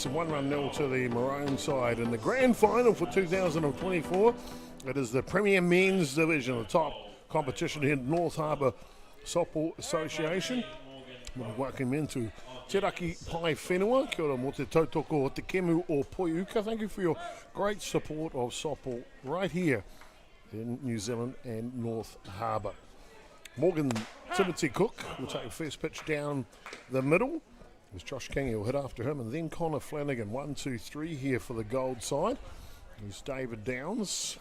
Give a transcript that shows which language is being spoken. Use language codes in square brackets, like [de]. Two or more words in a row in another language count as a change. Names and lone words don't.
[en] 1-0 to the Maroon side in the grand final for 2024. It is the Premier Men's Division, the top competition here in North Harbour Softball Association. We'll welcome into Te Raki Pai Whenua. [mi] Kia ora mo te tautoko o te kemu o Poiuka. [en] Thank you for your great support of softball right here in New Zealand and North Harbour. Morgan Timothy Cook will take first pitch down the middle. As Josh King will hit after him, and then Connor Flanagan. 1, 2, 3 here for the Gold side. There's David Downs.